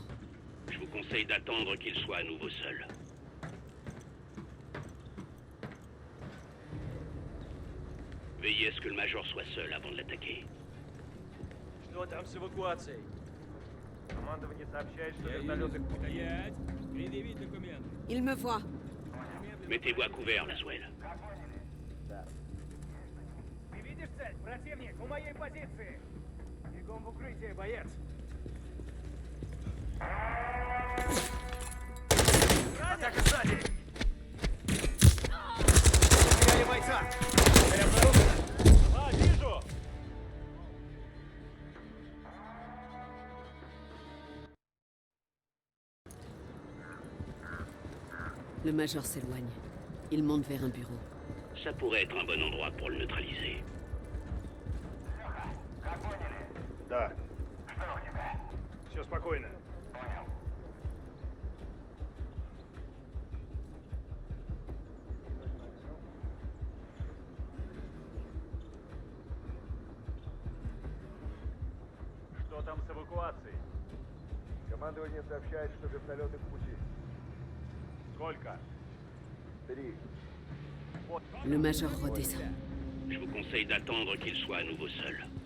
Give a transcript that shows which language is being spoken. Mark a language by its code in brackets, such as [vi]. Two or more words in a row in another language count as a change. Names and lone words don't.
[fr] Je vous conseille d'attendre qu'il soit à nouveau seul. Veillez à ce que le Major soit seul avant de l'attaquer. [ru] Что там с эвакуацией? Командование сообщает, что Я вертолеты в пути. Стоять! Предъявить документы. [fr] Il me voit. Mettez-vous à couvert, Laswell. [ru] Ты видишь цель? Противник у моей позиции. Бегом в укрытие, боец. Атака сзади! Потеряли бойца! Цель обнаружена! А, вижу! [fr] Le Major s'éloigne. Il monte vers un bureau. Ça pourrait être un bon endroit pour le neutraliser. [ru] Да. Все спокойно. Что там с эвакуацией? Командование сообщает, что вертолеты в пути. Сколько? 3. [fr] Le Major redescend. Je vous conseille d'attendre qu'il soit à nouveau seul.